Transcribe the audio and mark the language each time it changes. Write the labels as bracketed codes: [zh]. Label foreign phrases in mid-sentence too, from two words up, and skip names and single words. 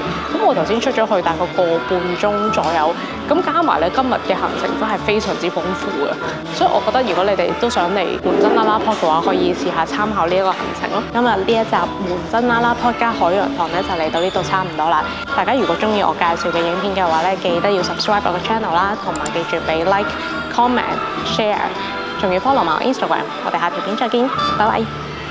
[yue] 咁我頭先出咗去大概個半鐘左右，咁加埋咧今日嘅行程真係非常之豐富嘅，所以我覺得如果你哋都想嚟門真啦啦鋪嘅話，可以試下參考呢一個行程咯。今日呢一集門真啦啦鋪加海洋堂咧就嚟到呢度差唔多啦。大家如果中意我介紹嘅影片嘅話咧，記得要 subscribe 我個 channel 啦，同埋記住俾 [en] like、comment、share， [yue] 仲要 follow 埋我 Instagram。我哋下條片再見，拜拜。